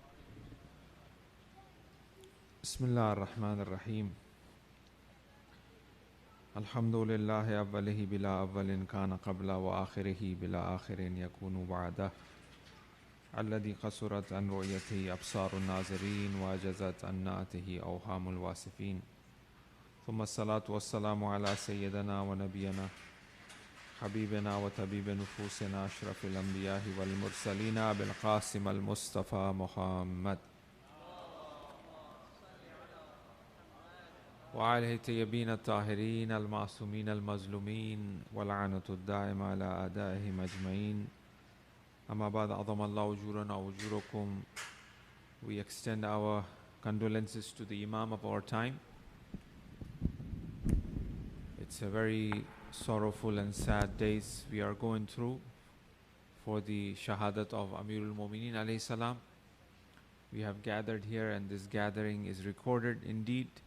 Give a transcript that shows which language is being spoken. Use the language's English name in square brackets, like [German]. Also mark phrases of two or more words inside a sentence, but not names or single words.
[Arabic] بسم الله الرحمن الرحيم. الحمد لله أوله بلا أول كان قبل وآخره بلا آخر يكون بعده. الذي قصرت عن رؤيته أبصار الناظرين وعجزت عن نعته أوهام الواصفين. ثم الصلاة والسلام على سيدنا ونبينا حبيبنا وطبيب نفوسنا أشرف الأنبياء والمرسلين بالقاسم المصطفى محمد وعليه الطيبين الطاهرين المعصومين المظلومين واللعنة الدائمة على أعدائهم أجمعين. أما بعد عظم الله أجورنا وأجوركم. [English] We extend our condolences to the Imam of our time. It's a very sorrowful and sad days we are going through for the shahadat of Amirul Mu'mineen [Arabic] عليه السلام. [English] We have gathered here, and this gathering is recorded indeed.